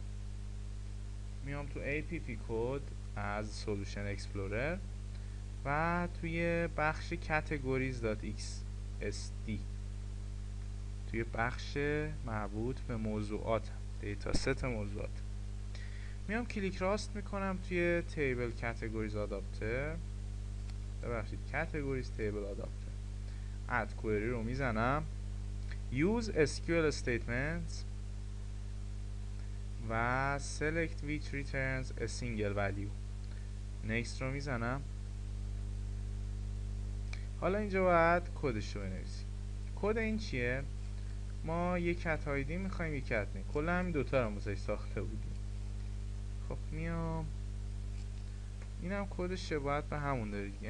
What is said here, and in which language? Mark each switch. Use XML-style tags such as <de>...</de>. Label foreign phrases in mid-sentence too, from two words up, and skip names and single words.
<fa>میام تو</fa> <en>app code</en> <fa>از</fa> <en>solution explorer</en> <fa>و توی بخش categories.xsd توی بخش مربوط به موضوعات،</fa> <en>data set</en> <fa>موضوعات، میام کلیک راست میکنم توی</fa> <en>table categories adapter,</en> <fa>ببخشید</fa> <en>categories table adapter، add query</en> <fa>رو میزنم،</fa> <en>use SQL statements و select which returns a single value.</en> <fa>next رو میزنم. حالا اینجا باید کدش رو بنویسیم. کد این چیه؟ ما یک</fa> <en>cat ID</en> <fa>میخوایم، یک</fa> <en>cat name,</en> <fa>کلا همین دوتا رو واسش ساخته بودیم. خب میام اینم کدش شباهت به همون داره دیگه.</fa>